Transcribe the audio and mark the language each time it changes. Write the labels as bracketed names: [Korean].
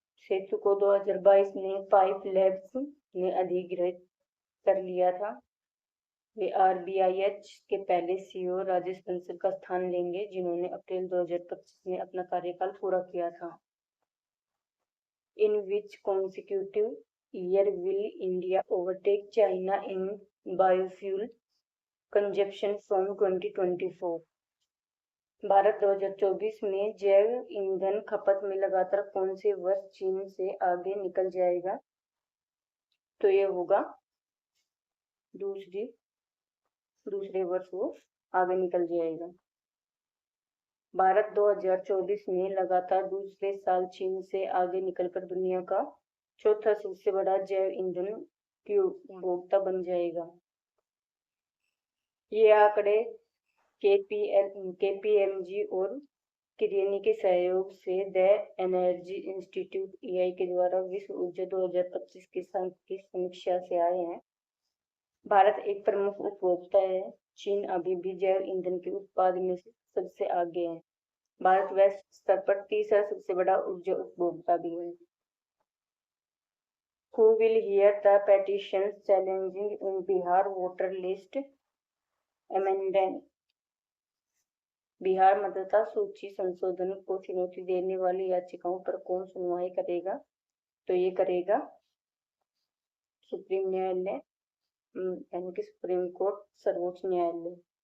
[Hindi] सेतु को 2022 में pipe labs ने अधिग्रहित कर लिया था। वे आरबीआईएच के पहले सीईओ राजेश बंसल का स्थान लेंगे, जिन्होंने अप्रैल 2025 में अपना कार्यकाल पूरा किया था। [English] In which consecutive year will India overtake China in biofuel consumption from 2024? [Hindi] Bharat 2024 में जैव ईंधन खपत में लगातार कौन से वर्ष चीन से आगे निकल जाएगा? तो ये होगा दूसरे वर्ष वो आगे निकल जाएगा। भारत 2024 में लगातार दूसरे साल चीन से आगे निकलकर दुनिया का चौथा सबसे बड़ा जैव ईंधन की उपभोक्ता बन जाएगा। ये आंकड़े केपीएमजी और किरियनी के सहयोग से द एनर्जी इंस्टीट्यूट EI के द्वारा विश्व ऊर्जा 2025 की समीक्षा से आए हैं। भारत एक प्रमुख उपभोक्ता है। चीन अभी भी जैव ईंधन के उत्पादन में सबसे आगे है। भारत वैश्विक स्तर पर तीसरा सबसे बड़ा ऊर्जा उपभोक्ता भी है। [English] Who will hear the petitions challenging in Bihar voter list amendment? [Hindi] Bihar मतदाता सूची संशोधन को चुनौती देने वाली याचिकाओं पर कौन सुनवाई करेगा? तो ये करेगा सुप्रीम न्यायालय, यानी कि सुप्रीम कोर्ट, सर्वोच्च न्यायालय।